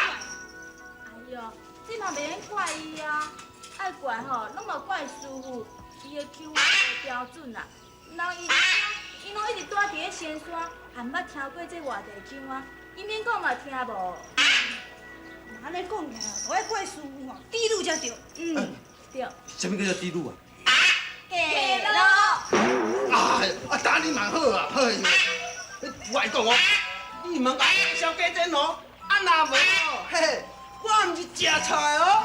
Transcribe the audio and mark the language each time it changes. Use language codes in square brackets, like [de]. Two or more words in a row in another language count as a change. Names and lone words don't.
[nan] 哎呦，这嘛袂用怪伊啊，爱怪吼，拢嘛怪师傅，伊的口话无标准啦。人伊拢一直住伫咧仙山，还毋捌听过这外地腔啊，伊免讲嘛听无。安尼讲起来，我爱怪师傅哦，低路才对。对。什么叫做低路啊？对咯。哎，打你蛮好啊！哎呦，我讲哦，你问小姐姐喏，若无哦，嘿，我毋是食菜哦。